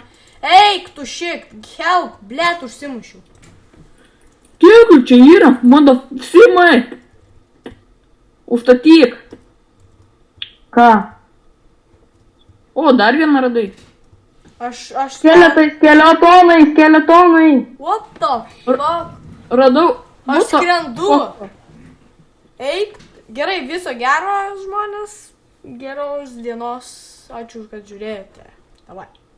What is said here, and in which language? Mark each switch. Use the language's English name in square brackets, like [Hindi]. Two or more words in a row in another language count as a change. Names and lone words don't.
[Lithuanian] Eik tu, šik, help, ble, užsimušiu. Kiek čia yra? Mano Simai. Užstatyk. Ką? O, dar vieną radai. Aš... Skeletonai. [English] What the fuck? [Lithuanian] Radau. Aš [English] What the [Lithuanian] skrendu. [English] fuck? [Lithuanian] Eik, gerai, viso gero žmonės, geros dienos, ačiū, kad žiūrėjote. Davai.